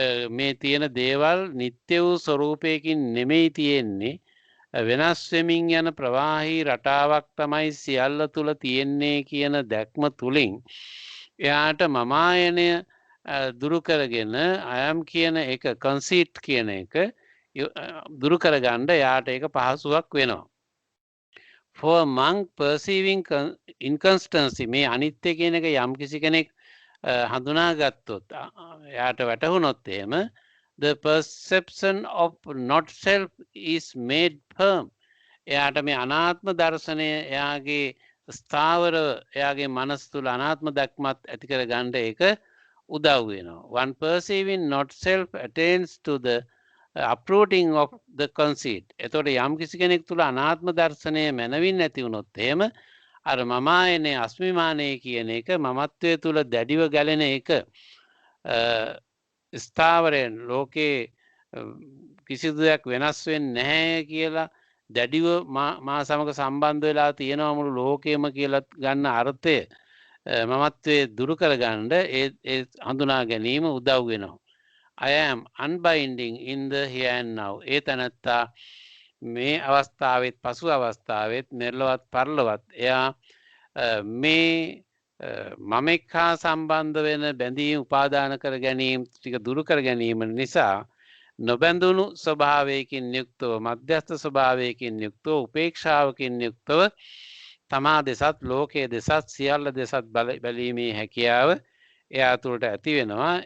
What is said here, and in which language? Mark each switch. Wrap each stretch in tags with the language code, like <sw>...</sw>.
<si>මේ තියෙන දේවල් නිත්‍ය වූ ස්වરૂපයකින් නෙමෙයි තියෙන්නේ වෙනස් වෙමින් යන ප්‍රවාහී රටාවක් තමයි සියල්ල තුල තියෙන්නේ කියන දැක්ම තුලින් එයාට මමායනය දුරු කරගෙන අයම් කියන එක කන්සීට් කියන එක දුරු කරගන්න එයාට ඒක පහසුවක් වෙනවා.</si> <en>For a monk perceiving inconstancy</en> <si>මේ අනිත්‍ය කියන එක යම් කිසි කෙනෙක් හඳුනාගත්තොත් එයාට වැටහුනොත් එහෙම</si> <en>the perception of not self is made firm.</en> <si>එයාට මේ අනාත්ම දර්ශනය එයාගේ ස්ථාවර එයාගේ මනස තුළ අනාත්ම දැක්මත් ඇති කර ගන්න ඒක උදව් වෙනවා.</si> <en>One perceiving not self attains to the uprooting of the conceit.</en> <si>එතකොට යම් කිසි කෙනෙක් තුළ අනාත්ම දර්ශනය මනවින් නැති වුණොත් එහෙම අර මමායනේ අස්මිමානයේ කියන එක මමත්වයේ තුළ දැඩිව ගැලෙන එක ස්ථාවරයෙන් ලෝකේ කිසිදු දෙයක් වෙනස් වෙන්නේ නැහැ කියලා දැඩිව මා සමග සම්බන්ධ වෙලා තියෙනවා මුළු ලෝකෙම කියලා ගන්න අර්ථය මමත්වයේ දුරු කරගන්න ඒ හඳුනා ගැනීම උදව් වෙනවා.</si> <en>I am unbinding in the here and now.</en> <si>ඒ තැනත්තා මේ අවස්ථාවෙත් පසු අවස්ථාවෙත් මෙලොවත් පරලොවත් එයා මේ මමෙක් හා සම්බන්ධ වෙන බැඳීම් උපාදාන කර ගැනීම ටික දුරු කර ගැනීම නිසා නොබැඳුණු ස්වභාවයකින් යුක්තව මධ්‍යස්ථ ස්වභාවයකින් යුක්තව උපේක්ෂාවකින් යුක්තව තමා දෙසත් ලෝකයේ දෙසත් සියල්ල දෙසත් බැලීමේ හැකියාව එයා තුළට ඇති වෙනවා.</si>